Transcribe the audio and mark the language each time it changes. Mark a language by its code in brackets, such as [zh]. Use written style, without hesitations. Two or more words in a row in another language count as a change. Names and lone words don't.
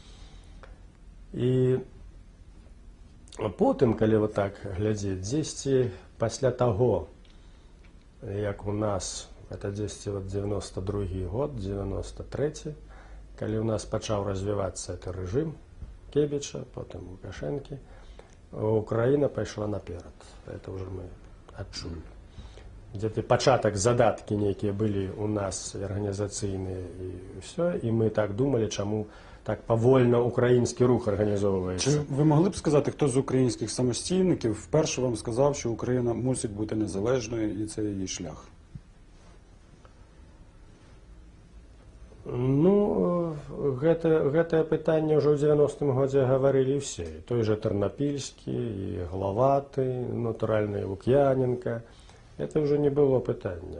[be] І потым, калі вот так глядзець, дзесьці пасля таго, як у нас, это дзесьці вот 92 год, 93, калі у нас пачаў развівацца гэты рэжым Кебіча, потым Лукашэнкі, Украіна пайшла наперад. Это ўжо мы адчулі. Где-то пачатак, задаткі нейкія былі у нас арганізацыйныя і ўсё, і мы так думалі, чаму так павольна [uk] український рух організовується. Чи ви могли б сказати, хто з українських самостійників вперше вам сказав, що Україна мусить бути незалежною і це її шлях? [be] Ну, гэтае пытанне ўжо ў 90-м годзе гаварылі ўсе. І той жа Тэрнапільскі, і Галаваты, натуральна, і Лук'яненка. [ru] Это уже не было пытання.